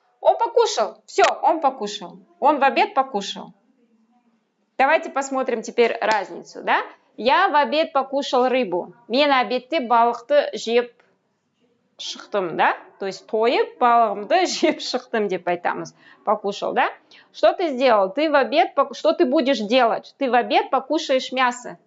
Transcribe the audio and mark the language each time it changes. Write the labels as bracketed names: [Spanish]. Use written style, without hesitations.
[Russian] Он покушал, все, он покушал. Он в обед покушал. Давайте посмотрим теперь разницу, да? Я в обед покушал рыбу. [Kazakh] Мен обедте балықты жеп шықтым, да? [Russian] То есть [Kazakh] тойып балығымды жеп шықтым деп айтамыз. [Russian] Покушал, да? Что ты сделал? Ты в обед, что ты будешь делать? Ты в обед покушаешь мясо.